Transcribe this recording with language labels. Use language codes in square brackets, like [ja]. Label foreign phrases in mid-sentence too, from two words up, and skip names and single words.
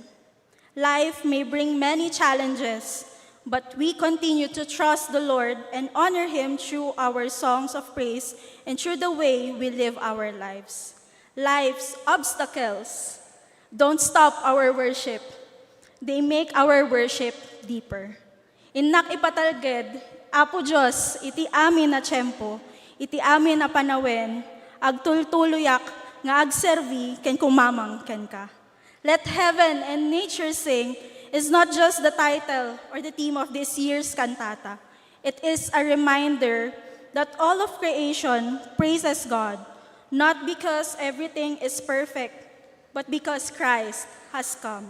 [en] Life may bring many challenges, but we continue to trust the Lord and honor Him through our songs of praise and through the way we live our lives. Life's obstacles don't stop our worship. They make our worship deeper. [ilo] Innak ipatalged, Apo Diyos, iti amin na tiyempo, iti amin na panawen, agtultuluyak nga agservi ken kumamang ken ka. [en] Let heaven and nature sing is not just the title or the theme of this year's cantata. It is a reminder that all of creation praises God, not because everything is perfect, but because Christ has come.